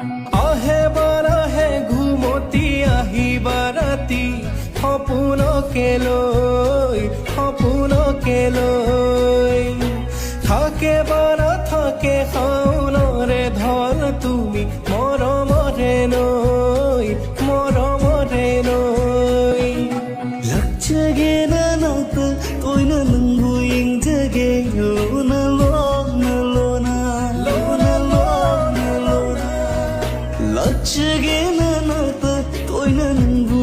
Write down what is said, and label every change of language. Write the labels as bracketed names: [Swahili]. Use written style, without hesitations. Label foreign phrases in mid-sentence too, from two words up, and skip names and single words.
[Assamese] আহে ঘুমতি আহিবা ৰাতি সপোনকে লৈ থাকে বা নাথাকে শাওনৰে ধন তুমি মৰমৰে নৈ [Manipuri] Lakchage na nata toina nangu ingjage lona lona Lakchage na nata toina